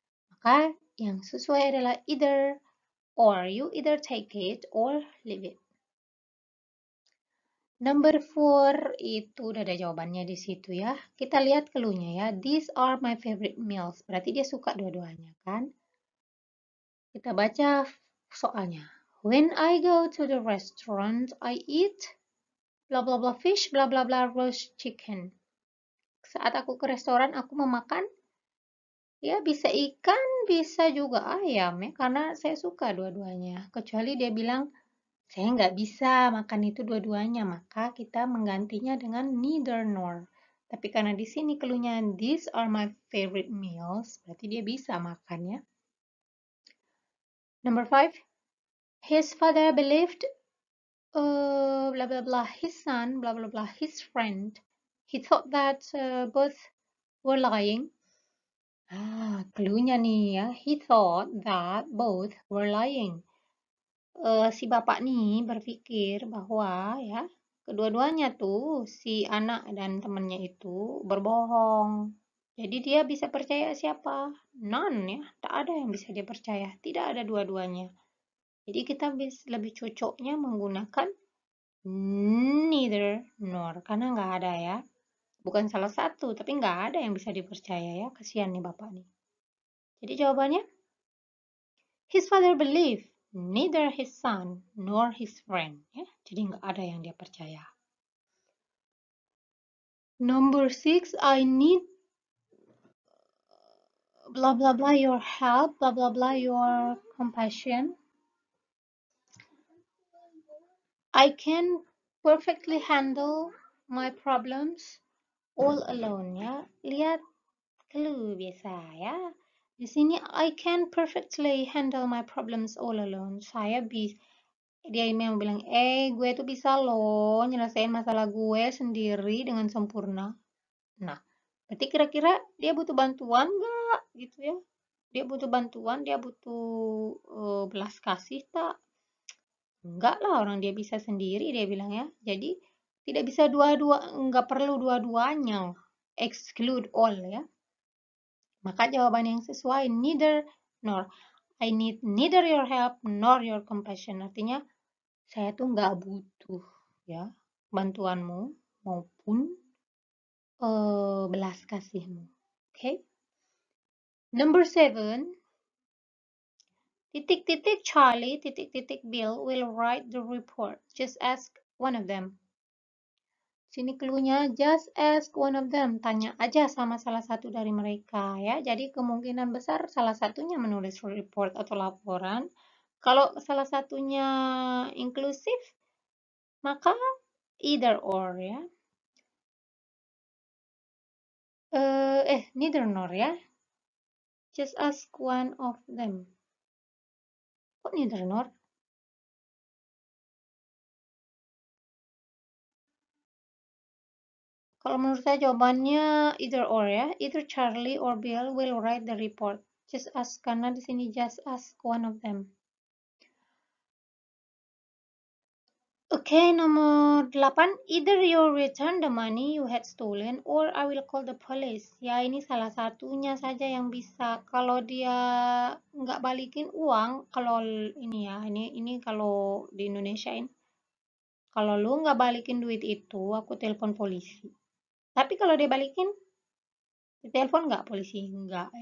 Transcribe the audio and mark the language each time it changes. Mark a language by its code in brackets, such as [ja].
[id] Maka yang sesuai adalah either or. [en] You either take it or leave it. [id] Number 4 itu udah ada jawabannya di situ ya. Kita lihat clue-nya ya. [en] These are my favorite meals. [id] Berarti dia suka dua-duanya kan? Kita baca soalnya. [en] When I go to the restaurant, I eat blah blah blah fish, blah blah blah roast chicken. [id] Saat aku ke restoran, aku memakan ya bisa ikan, bisa juga ayam ya, karena saya suka dua-duanya. Kecuali dia bilang, saya nggak bisa makan itu dua-duanya, maka kita menggantinya dengan neither nor. Tapi karena di sini cluenya [en] these are my favorite meals, [id] berarti dia bisa makan ya. [en] Number 5, his father believed blah blah blah his son, blah blah blah his friend. He thought that both were lying. [id] Cluenya nih ya. [en] He thought that both were lying. [id] Si bapak nih berpikir bahwa ya kedua-duanya tuh si anak dan temannya itu berbohong. Jadi dia bisa percaya siapa? None ya. Tak ada yang bisa dia percaya. Tidak ada dua-duanya. Jadi kita lebih cocoknya menggunakan neither nor karena nggak ada ya. Bukan salah satu, tapi nggak ada yang bisa dipercaya ya. Kasihan nih bapak nih. Jadi jawabannya, [en] his father believed neither his son nor his friend. [id] Ya, jadi nggak ada yang dia percaya. [en] Number 6, I need blah blah blah your help, blah blah blah your compassion. I can perfectly handle my problems all alone ya. [id] Lihat clue biasa ya. Di sini [en] I can perfectly handle my problems all alone. [id] Saya bisa, dia memang bilang, gue tuh bisa loh nyelesain masalah gue sendiri dengan sempurna. Nah, berarti kira-kira dia butuh bantuan nggak gitu ya? Dia butuh bantuan, dia butuh belas kasih tak? Enggak lah, orang dia bisa sendiri dia bilang ya. Jadi tidak bisa nggak perlu dua-duanya. [en] Exclude all [id] ya. Maka jawaban yang sesuai neither nor. [en] I need neither your help nor your compassion. [id] Artinya saya tuh nggak butuh ya bantuanmu maupun belas kasihmu. [en] Okay? Number 7, titik-titik Charlie, titik-titik Bill will write the report. Just ask one of them. [id] Sini cluenya [en] just ask one of them. [id] Tanya aja sama salah satu dari mereka ya. Jadi kemungkinan besar salah satunya menulis report atau laporan. Kalau salah satunya inklusif, maka either or ya. Neither nor ya. [en] Just ask one of them. [id] Kok neither nor? Kalau menurut saya jawabannya either or ya. [en] Either Charlie or Bill will write the report. Just ask, karena di sini just ask one of them. [id] Oke, nomor 8. [en] Either you return the money you had stolen or I will call the police. [id] Ya, ini salah satunya saja yang bisa. Kalau dia nggak balikin uang, kalau ini ya, ini kalau di Indonesia ini. Kalau lu nggak balikin duit itu, aku telepon polisi. Tapi kalau dia balikin, ditelepon nggak polisi? Nggak.